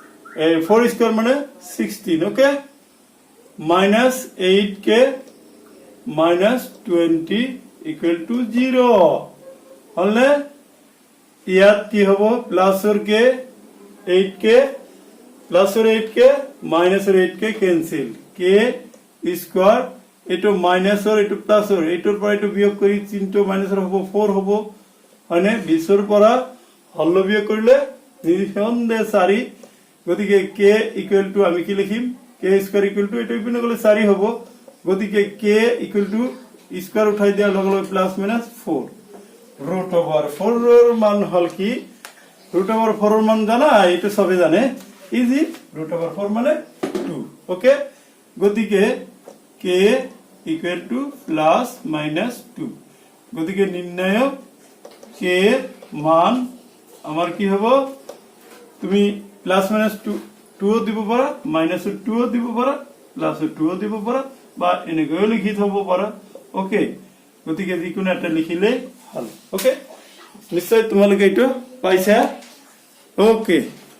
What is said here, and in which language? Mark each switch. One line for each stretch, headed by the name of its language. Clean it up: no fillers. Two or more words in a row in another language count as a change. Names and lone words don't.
Assamese: 4 স্কয়ার মানে 16 ওকে মাইনাস
English: 8k minus 20 equal to 0
Assamese: হলে ইয়াত কি হব প্লাসৰ কে 8 কে প্লাসৰ 8 কে মাইনাসৰ 8 কে ক্যান্সেল কে স্কয়ার এটো মাইনাসৰ এটো প্লাসৰ এটোৰ পৰা এটো বিয়োগ কৰি চিহ্নটো মাইনাসৰ হ'ব 4 হ'ব মানে 20 ৰ পৰা হল বিয়োগ কৰিলে নিঃসন্দেহে 4 গতিকে কে
English: equal to
Assamese: আমি কি লিখিম কে
English: square equal to
Assamese: এটো ইপিনে গলে 4 হ'ব গতিকে কে
English: equal to
Assamese: স্কয়ার উঠাই দিয়া লগে লগে
English: plus minus 4 root over 4
Bangla: এর মান হল কি
English: root over 4
Bangla: এর মান জানা এটা সবাই জানে
English: easy root over 4
Bangla: মানে 2 ওকে
Assamese: গতিকে k
English: equal to plus minus 2
Assamese: গতিকে নির্ণয় k এর মান
Bangla: আমার কি হবে
Assamese: তুমি
English: plus minus 2
Assamese: ও দিব পারা মাইনাস 2 ও দিব পারা প্লাস 2 ও দিব পারা বা এনেকৈ লিখি থব পারা ওকে গতিকে যিকোনো এটা লিখিলে হল ওকে নিশ্চয় তোমালোকে এইটো পাইছা ওকে